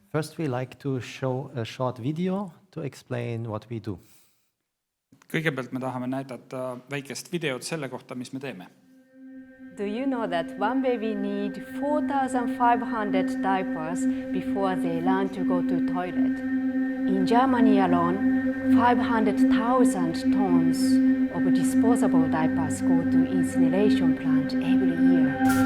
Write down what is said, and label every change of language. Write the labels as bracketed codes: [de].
[en] First, we like to show a short video to explain what we do. [et] Kõigepealt me tahame näidata väikest videot selle kohta, mis me teeme. [en] Do you know that one baby need 4,500 diapers before they learn to go to toilet? In Germany alone, 500,000 tons of disposable diapers go to incineration plant every year.